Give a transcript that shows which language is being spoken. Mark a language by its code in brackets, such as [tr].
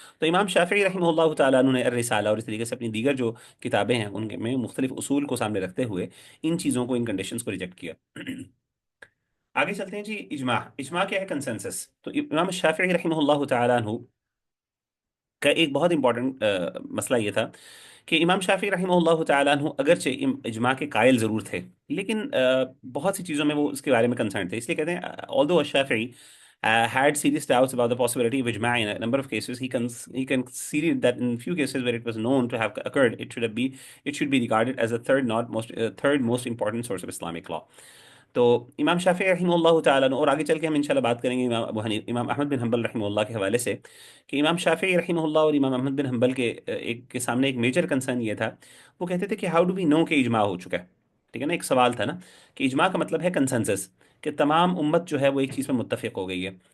[hi] तो इमाम शाफी रहमतुल्लाह ताला ने रिसाला और इस तरीके से अपनी दीगर जो किताबें हैं उनके में मुख्तलिफ उसूल को सामने रखते हुए इन चीज़ों को, इन कंडीशंस को रिजेक्ट किया। आगे चलते हैं जी। इजमा, इजमा क्या है? कंसेंसस। तो इमाम शाफी रहमतुल्लाह ताला का एक बहुत इंपॉर्टेंट मसला ये था कि इमाम शाफी रहमतुल्लाह ताला अन्हु अगरचे इजमा के कायल ज़रूर थे, लेकिन बहुत सी चीज़ों में वो उसके बारे में कंसर्न थे। इसलिए कहते हैं [en] Although Shafi had serious doubts about the possibility of ijma in a number of cases. He conceded that in few cases where it was known to have occurred, it should be regarded as a third most important source of Islamic law. [hi] तो इमाम शाफी रहमतुल्लाह ताला और आगे चल के हम इंशाल्लाह बात करेंगे इमाम अहमद बिन हंबल रहमतुल्लाह के हवाले से, कि इमाम शाफी रहमतुल्लाह और इमाम अहमद बिन हंबल के एक के सामने एक मेजर कंसर्न ये था। वो कहते थे कि [en] how do we know [hi] कि इजमा हो चुका है? ठीक है ना, एक सवाल था ना कि इजमा का मतलब है कंसेंसस, कि तमाम उम्मत जो है वो एक चीज़ में मुत्तफिक हो गई है।